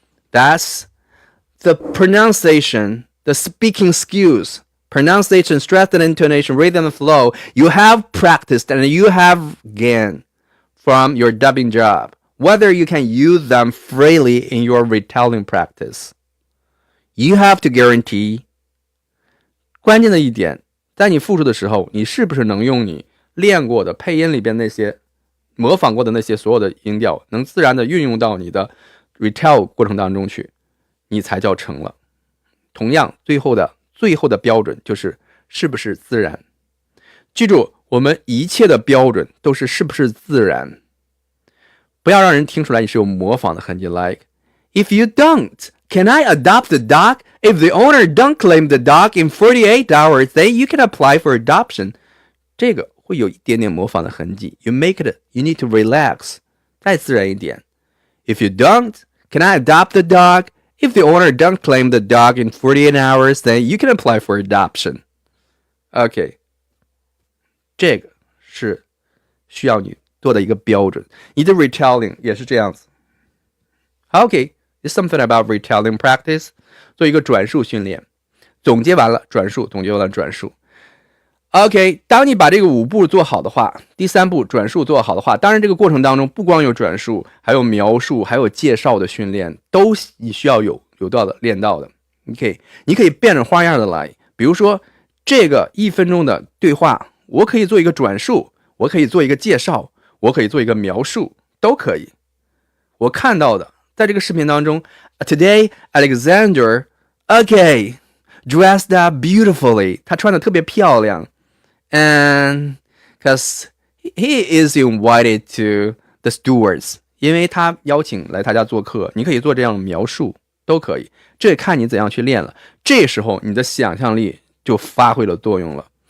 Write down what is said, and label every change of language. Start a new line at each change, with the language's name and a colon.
English: That's the pronunciation, the speaking skills, pronunciation, stress and intonation, rhythm and flow. You have practiced and you have gained from your dubbing job, whether you can use them freely in your retelling practice. You have to guarantee.
Chinese: 关键的一点，在你复述的时候，你是不是能用你练过的配音里边那些模仿过的那些所有的音调，能自然的运用到你的 retell 过程当中去，你才叫成了。同样，最后的标准就是是不是自然。记住，我们一切的标准都是是不是自然，不要让人听出来你是有模仿的痕迹。
English: Like, if you don't, can I adopt the dog? If the owner don't claim the dog in 48 hours, then you can apply for adoption.
Chinese: 这个会有一点点模仿的痕迹。
English: You make it, you need to relax.
Chinese: 再自然一点。
English: If you don't, can I adopt the dog? If the owner don't claim the dog in 48 hours, then you can apply for adoption. OK.
Chinese: 这个是需要你做的一个标准。你的 retelling 也是这样子。
English: OK, it's something about retelling practice.
Chinese: 做一个转述训练。总结完了转述，总结完了转述。OK, 当你把这个5步做好的话，第3步转述做好的话，当然这个过程当中不光有转述，还有描述，还有介绍的训练，都你需要有到的练到的。 OK, 你可以变着花样的来，比如说这个1分钟的对话，我可以做一个转述，我可以做一个介绍，我可以做一个描述，都可以。我看到的，在这个视频当中 ，
English: Today Alexander, OK, dressed up beautifully.
Chinese: 他穿的特别漂亮。
English: And because he is invited to the stewards,
Chinese: 因为他邀请来他家做客，你可以做这样的描述，都可以。这看你怎样去练了。这时候你的想象力就发挥了作用了。